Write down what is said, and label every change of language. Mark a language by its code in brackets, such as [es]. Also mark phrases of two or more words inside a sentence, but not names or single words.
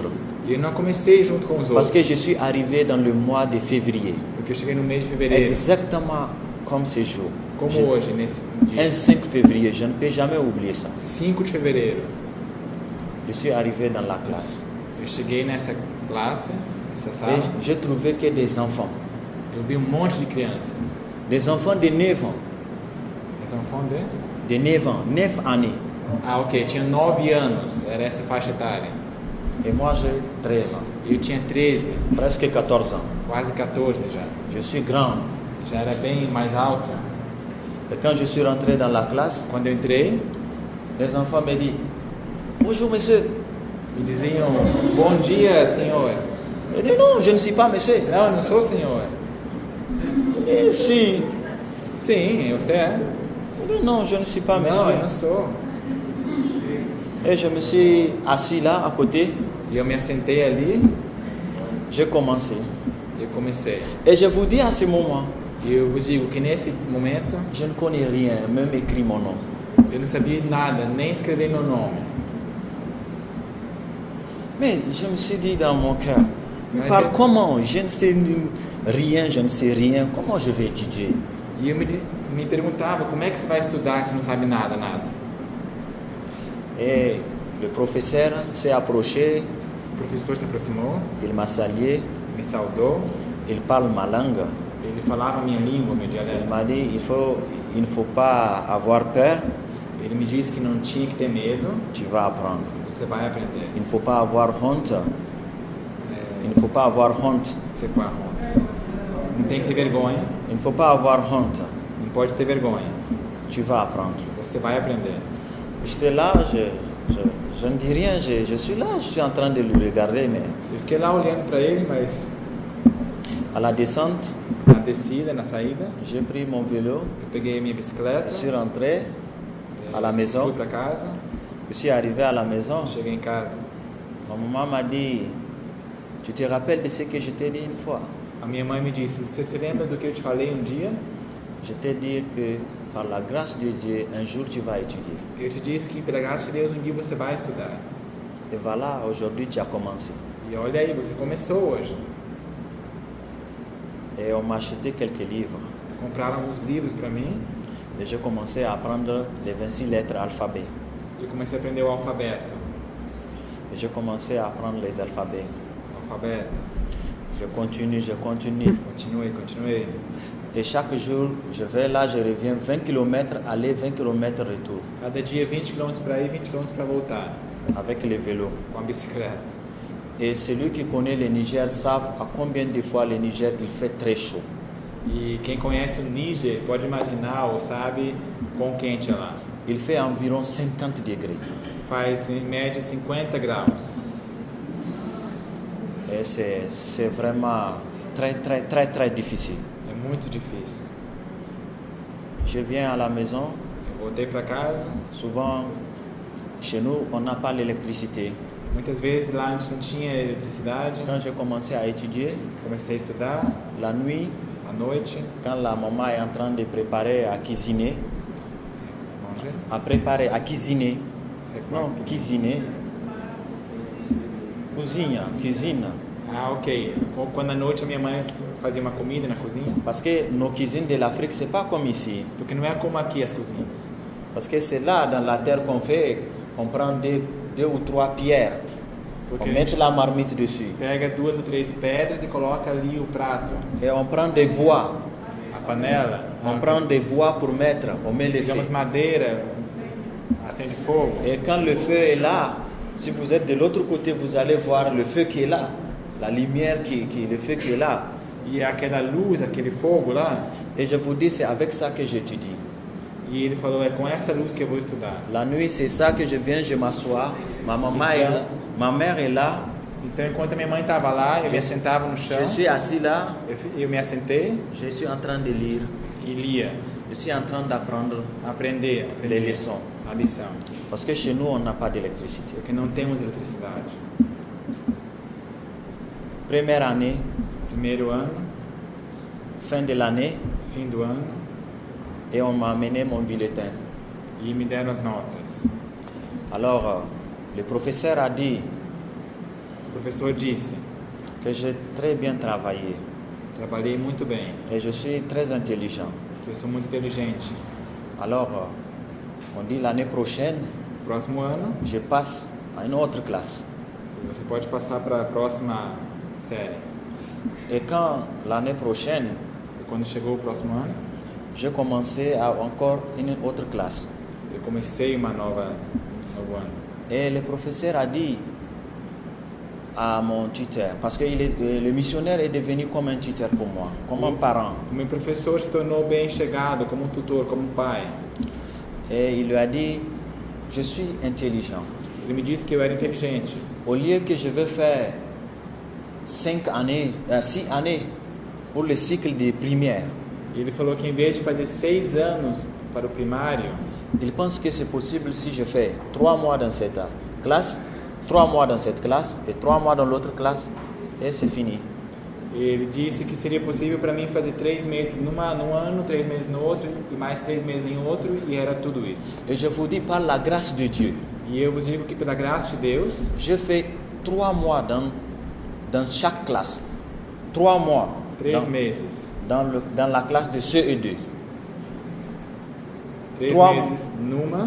[pt] E eu não comecei junto com os [fr] Parce [pt] outros. [fr] que je suis arrivé dans le mois de février. [pt] Porque eu cheguei no mês de fevereiro. [fr] Exactement comme ce jour. [pt] Como hoje, nesse dia. [fr] Un 5 février, je ne peux jamais oublier ça. [pt] 5 de fevereiro. [fr] Je suis arrivé dans la classe. [pt] Eu cheguei nessa classe, nessa sala. [fr] Et j'ai trouvé que des enfants. [pt] Eu vi monte de crianças. [fr] Des enfants de 9 ans. Des enfants de... De 9 ans, 9 années. [pt] Ah, ok. Tinha 9 anos. Era essa faixa etária. [fr] Et moi, j'ai 13 ans. [pt] Eu tinha 13, [fr] Presque 14 ans. [pt] quase 14 já. [fr] Je suis grand. [pt] Já era bem mais alto. [fr] Et quand je suis rentré dans la classe, [pt] Quando eu entrei, [fr] les enfants me disent bonjour monsieur. [pt] me diziam, bom dia, senhor. [fr] Je dis non, je ne suis pas monsieur. [pt] Não, eu não sou senhor. [fr] Et si. [pt] Sim, você é. [fr] Je dis non, je ne suis pas [pt] Não, eu não [fr] monsieur. [pt] sou. [fr] Et je me suis assis là à côté. [pt] E eu me assentei ali [fr] J'ai commencé. [pt] e eu comecei. [fr] Et je vous dis à ce moment, [pt] E eu vos digo que nesse momento [fr] je ne connais rien, même écrit mon nom. [pt] eu não sabia nada, nem escrever meu nome. [fr] Mais je me suis dit dans mon cœur, mais Mais par c'est- comment? Je ne sais rien, je ne sais rien. Comment je vais étudier? [pt] E eu me perguntava, como é que você vai estudar se não sabe nada, nada? [fr] Et le professeur s'est approché, [pt] O professor se aproximou, [fr] il m'a salué, [pt] me saudou, [fr] il parle ma langue. [pt] ele falava a minha língua, meu [fr] Il [pt] dialeto. [fr] m'a dit, il ne faut pas avoir peur, [pt] Ele me disse que não tinha que ter medo, [fr] tu vas apprendre. [pt] você vai aprender. [fr] Il ne faut pas avoir honte, il [pt] É, [fr] ne faut pas avoir honte, [pt] você com a honra. Não tem que ter vergonha, [fr] il ne faut pas avoir honte, [pt] não pode ter vergonha. [fr] tu vas apprendre. [pt] Você vai aprender. [fr] J'étais là, je ne dis rien, je suis là, je suis en train de le regarder, mais [pt] Eu fiquei lá olhando para ele, mas [fr] à la descente, [pt] na descida, na saída, [fr] j'ai pris mon vélo, [pt] eu peguei a minha bicicleta, [fr] je suis rentré à la maison, [pt] fui para casa, [fr] je suis arrivé à la maison, [pt] cheguei em casa. [fr] ma maman m'a dit, tu te rappelles de ce que je t'ai dit une fois? [pt] A minha mãe me disse, você se lembra do que eu te falei um dia? [fr] Je t'ai dit que par la grâce de Dieu, un jour tu vas étudier. [pt] Eu te disse que pela graça de Deus um dia você vai estudar. [fr] Et voilà, aujourd'hui tu as commencé. [pt] E olha aí, você começou hoje. [fr] Et on m'a acheté quelques livres. [pt] Compraram alguns livros para mim [fr] Et j'ai commencé à apprendre les 26 lettres alphabet. [pt] e eu comecei a aprender o alfabeto. [fr] Et j'ai commencé à apprendre les alphabets. [pt] Alfabeto. [fr] Je continue, je continue. [pt] Continuei. [fr] Et chaque jour, je vais là, je reviens 20 km aller, 20 km retour [pt] Cada dia 20 km para ir, 20 km para voltar, [fr] avec le vélo. [pt] com a bicicleta. [fr] Et celui qui connaît le Niger savent à combien de fois le Niger il fait très chaud. [pt] E quem conhece o Níger pode imaginar ou sabe quão quente é lá. [fr] Il fait environ 50 degrés. [pt] Faz em média 50 graus. [fr] Et c'est vraiment très, très, très, très difficile. [pt] É muito difícil. [fr] Je viens à la maison, [pt] Eu voltei para casa. [fr] souvent chez nous, on n'a pas l'électricité. [pt] Muitas vezes lá a gente não tinha eletricidade. [fr] Quand j'ai commencé à étudier, [pt] Comecei a estudar [fr] la nuit, [pt] à noite, [fr] quand la maman est en train de préparer à cuisiner, manger. à préparer à cuisiner, C'est non, quoi? cuisiner, cuisine, [pt] Ah, ok. Quando à noite a minha mãe fazia uma comida na cozinha, [fr] parce que nos cuisines de l'Afrique, c'est pas comme ici. [pt] porque não é como aqui as cozinhas. [fr] Parce que c'est là, dans la terre qu'on fait, on prend deux ou trois pierres, [pt] Porque [fr] On [pt] a [fr] met [pt] gente [fr] la marmite dessus. [pt] pega 2 ou 3 pedras e coloca ali o prato, [fr] Et on prend des bois. [pt] a panela, [fr] On prend des bois pour mettre. On met le feu. [pt] digamos madeira, acende fogo. [fr] Et quand le feu est là, si vous êtes de l'autre côté, vous allez voir le feu qui est là. La lumière le feu qui est là. [pt] E aquela luz, aquele fogo lá, [fr] Et je vous dis, c'est avec ça que j'étudie. [pt] e ele falou, é com essa luz que eu vou estudar. [fr] La nuit, c'est ça que je viens, je m'assois. Ma mère est là. [pt] Então, enquanto a minha mãe estava lá, eu me assentava no chão, [fr] Je suis assis là. [pt] eu me assentei [fr] Je suis en train de lire. [pt] e lia, [fr] Je suis en train d'apprendre [pt] aprender [fr] les leçons. [pt] a lição, [fr] Parce que chez nous, on n'a pas d'électricité. [pt] porque não temos eletricidade. [fr] Première année, [pt] Primeiro ano, [fr] fin de l'année, [pt] fim do ano, [fr] et on m'a amené mon bulletin. [pt] e me deram as notas. [fr] Alors, le professeur a dit [pt] O professor disse, [fr] que j'ai très bien travaillé [pt] trabalhei muito bem, [fr] et je suis très intelligent. [pt] que eu sou muito inteligente. [fr] Alors, on dit l'année prochaine, [pt] Próximo ano, [fr] je passe à une autre classe. [pt] você pode passar para a próxima série. [fr] Et quand l'année prochaine, [pt] E quando chegou o próximo ano, [fr] j'ai commencé à encore une autre classe. [pt] eu comecei um novo ano. [fr] Et le professeur a dit à mon tuteur, parce que le missionnaire est devenu comme un tuteur pour moi, comme un parent. [pt] O meu professor se tornou bem chegado, como um tutor, como um pai. [fr] Et il lui a dit, je suis intelligent. [pt] Ele me disse que eu era inteligente. [fr] Au lieu que je vais faire 6 années pour le cycle de primaire, [pt] E ele falou que em vez de fazer 6 anos para o primário, [fr] il pense que c'est possible si je fais 3 mois dans cette classe, 3 mois dans cette classe et 3 mois dans l'autre classe, et c'est fini. [pt] ele disse que seria possível para mim fazer 3 meses num ano, 3 meses no outro, e mais 3 meses em outro, e era tudo isso. [fr] Et je vous dis, par la grâce de Dieu, [pt] E eu vos digo que pela graça de Deus, [fr] je fais 3 mois dans chaque classe. 3 mois [pt] 3 meses. [fr] dans la classe de CE2. [pt] 3 3 meses numa,